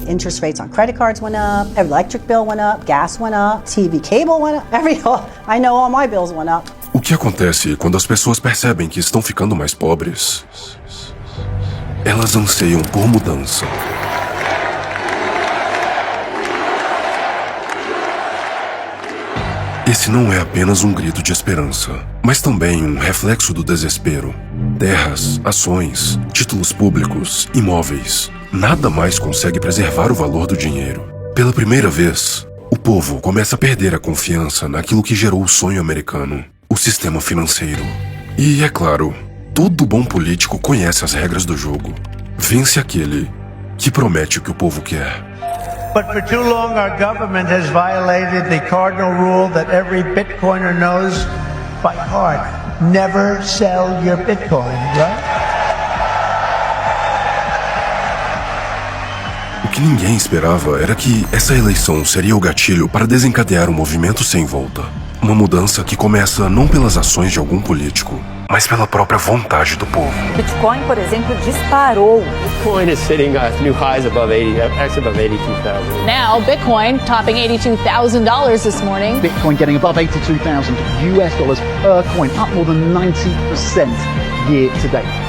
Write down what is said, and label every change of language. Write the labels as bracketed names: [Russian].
[English] Interest rates on credit cards went up, electric bill went up, gas went up, TV cable went up. I know all my bills went up. [Portuguese] O que acontece quando as pessoas percebem que estão ficando mais pobres? Elas anseiam por mudança. Esse não é apenas um grito de esperança, mas também um reflexo do desespero. Terras, ações, títulos públicos, imóveis. Nada mais consegue preservar o valor do dinheiro. Pela primeira vez, o povo começa a perder a confiança naquilo que gerou o sonho americano, o sistema financeiro. E, é claro, todo bom político conhece as regras do jogo. Vence aquele que promete o que o povo quer. [English] But for too long, our government has violated the cardinal rule that every Bitcoiner knows by heart. Never sell your Bitcoin, right? [Portuguese] O que ninguém esperava era que essa eleição seria o gatilho para desencadear um movimento sem volta. Uma mudança que começa não pelas ações de algum político, mas pela própria vontade do povo. Bitcoin, por exemplo, disparou. [English] Bitcoin is sitting at new highs above 82,000. Now, Bitcoin topping $82,000 this morning. Bitcoin getting above 82,000 US dollars per coin, up more than 90% year to date.